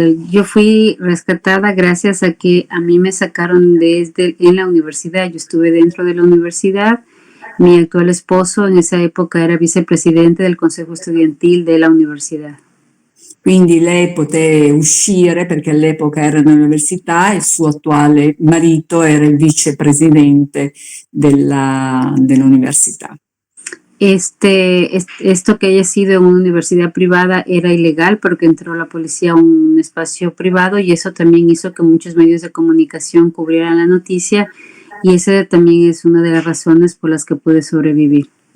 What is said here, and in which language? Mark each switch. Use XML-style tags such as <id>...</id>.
<es>Yo fui rescatada gracias a que a mí me sacaron en la universidad. Yo estuve dentro de la universidad. Mi actual esposo en esa época era vicepresidente del Consejo Estudiantil de la universidad.</es> <it>Quindi lei poté uscire perché all'epoca era nell'università e il suo attuale marito era il vicepresidente dell'università.</it> <es>Esto que haya sido en una universidad privada era ilegal porque entró la policía a un espacio privado y eso también hizo que muchos medios de comunicación cubrieran la noticia y esa también es una de las razones por las que pude sobrevivir.</es>